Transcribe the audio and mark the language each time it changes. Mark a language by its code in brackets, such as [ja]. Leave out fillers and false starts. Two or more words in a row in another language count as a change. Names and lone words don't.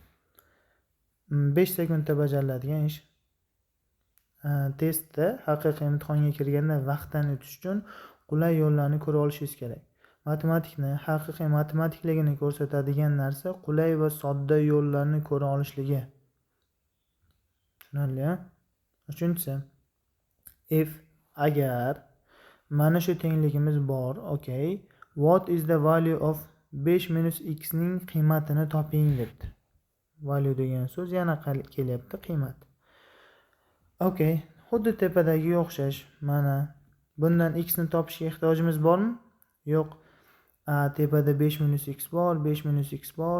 [uz] 5 sekundda bajariladigan ish. Testda, haqiqiy imtihonga kirganda vaqtdan o'tish uchun qulay yo'llarni ko'ra olishingiz kerak. Matematikni, haqiqiy matematikligini ko'rsatadigan narsa qulay va sodda yo'llarni ko'ra olishligi. Tushunarli, ha? Uchinchisi, if agar mana shu tengligimiz bor, okay. [en] What is the value of 5 minus x [uz] ning qiymatini toping debdi. Value degan so'z yana kelyapti, qiymat. Okay, xuddi tepadagi o'xshash. Mana bundan x ni topishga ehtiyojimiz bormi? Yo'q. Tepada 5 minus x bor, 5 minus x bor.